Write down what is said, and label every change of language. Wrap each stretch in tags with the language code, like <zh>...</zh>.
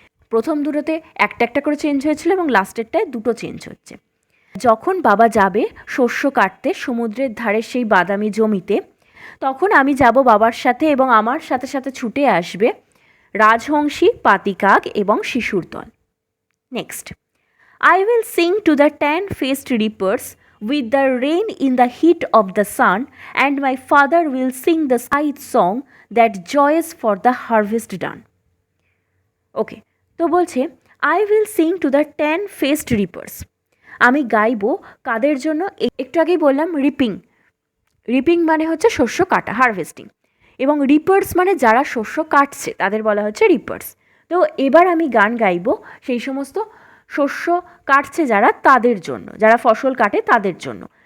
<bn>প্রথম দুটোতে একটা একটা করে চেঞ্জ হয়েছিল এবং লাস্টেরটায় দুটো চেঞ্জ হচ্ছে। যখন বাবা যাবে শস্য কাটতে সমুদ্রের ধারে সেই বাদামি জমিতে, তখন আমি যাব বাবার সাথে এবং আমার সাথে সাথে ছুটে আসবে রাজহংসী, পাতি কাক এবং শিশুর দল।</bn> <en>Next, I will sing to the tan-faced reapers with the rain in the heat of the sun, and my father will sing the Kite song that joys for the harvest done.</en> <bn>ওকে, তো বলছে</bn> <en>I will sing to the tan-faced reapers.</en> <bn>আমি গাইবো কাদের জন্য? একটু আগেই বললাম reaping. Reaping মানে হচ্ছে শস্য কাটা, হারভেস্টিং, এবং রিপার্স মানে যারা শস্য কাটছে তাদের বলা হচ্ছে রিপার্স। তো এবার আমি গান গাইবো সেই সমস্ত শস্য কাটছে যারা, তাদের জন্য, যারা ফসল কাটে তাদের জন্য।</bn>